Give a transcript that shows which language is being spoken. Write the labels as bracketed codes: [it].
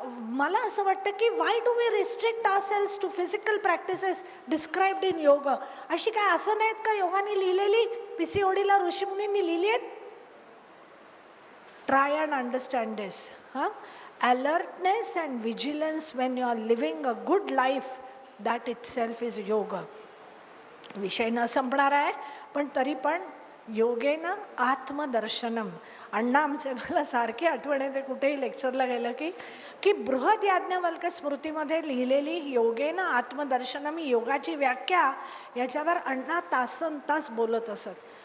[mr] मला असं वाटतं की [en] Why do we restrict ourselves to physical practices described in yoga. [mr] अशी काय असं नाहीत का योगाने लिहिलेली, PCODला ऋषीमुनींनी लिहिली आहेत? [en] Try and understand this. Alertness and vigilance when you are living a good life, that itself is yoga. [mr] विषय न संपणार आहे, पण तरी पण योगेन आत्मदर्शनम. अण्णा आमचे मला सारखी आठवण येते कुठेही लेक्चरला गेलं की बृहद याज्ञवल्क्य स्मृतीमध्ये लिहिलेली योगेन आत्मदर्शनम ही योगाची व्याख्या, याच्यावर अण्णा तासन तास बोलत असत.